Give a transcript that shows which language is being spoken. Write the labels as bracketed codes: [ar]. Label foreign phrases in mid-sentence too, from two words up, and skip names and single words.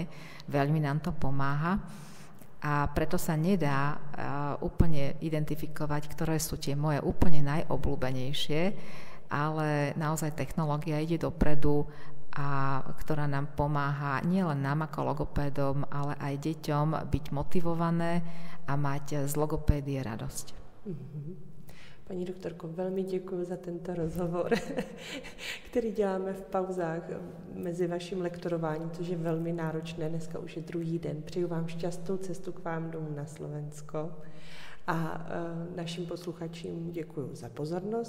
[sk] Veľmi nám to pomáha a preto sa nedá úplne identifikovať, ktoré sú tie moje úplne najobľúbenejšie, ale naozaj technológia ide dopredu a ktorá nám pomáha nielen nám ako logopédom, ale aj deťom byť motivované a mať z logopédie radosť. [cs] Paní doktorko, velmi děkuji za tento rozhovor, který děláme v pauzách mezi vaším lektorováním, což je velmi náročné. Dneska už je druhý den. Přeju vám šťastnou cestu k vám domů na Slovensko a našim posluchačům děkuji za pozornost.